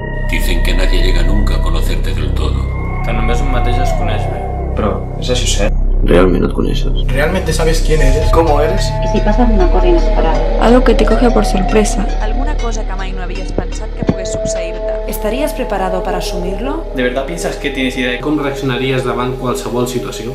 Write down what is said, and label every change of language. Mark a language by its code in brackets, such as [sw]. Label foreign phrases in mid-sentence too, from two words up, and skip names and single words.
[es] Dicen que nadie llega nunca a conocerte del todo. [ca] Que només un mateix es coneix bé. Però, és això cert? Realment no et coneixes. [es] ¿Realmente sabes quién eres? ¿Cómo eres? ¿Y si pasa una cosa inesperada? Algo que te coge por sorpresa. [ca] Alguna cosa que mai no havies pensat que pogués succeir-te. [es] ¿Estarías preparado para asumirlo? ¿De verdad piensas que tienes idea de [ca] com reaccionaries davant qualsevol situació?